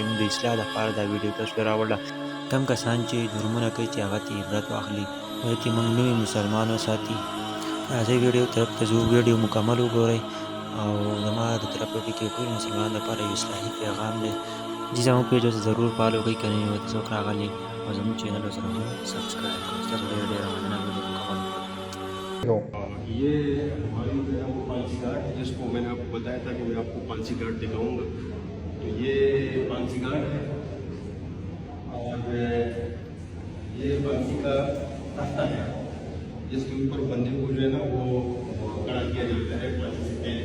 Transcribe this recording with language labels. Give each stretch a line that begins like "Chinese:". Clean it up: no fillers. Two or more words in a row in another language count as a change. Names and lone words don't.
Pashto: موږ د اصلاح لپاره دا ویډیو تاسو ته راوړله. کم کسان چې جرمونه کوي چې هغه ته عبرت واخلي چې موږ نوي مسلمان وساتي. راځئ ویډیو طرف ته ځو، ویډیو مکمل وګورئ او زما د طرفه کې ټول مسلمانانو لپاره یو اصلاحي پیغام دی. جی زموږ پیج ته ضرور فالو کړئ، که نه یو څوک راغلي او زموږ چینل سره هم سبسکرایب کړئ. تاسو ډېر ډېر مننه. ویډیو مکمل
Urdu: یہ ہماری جو ہے وہ پانسی گھاٹ جس کو میں نے آپ کو بتایا تھا کہ میں آپ کو پانسی گھاٹ دکھاؤں گا. تو یہ پانسی گھاٹ ہے اور یہ پانسی کا تختہ ہے جس کے اوپر بندے کو جو ہے نا وہ کھڑا کیا جاتا ہے پانسی سے پہلے.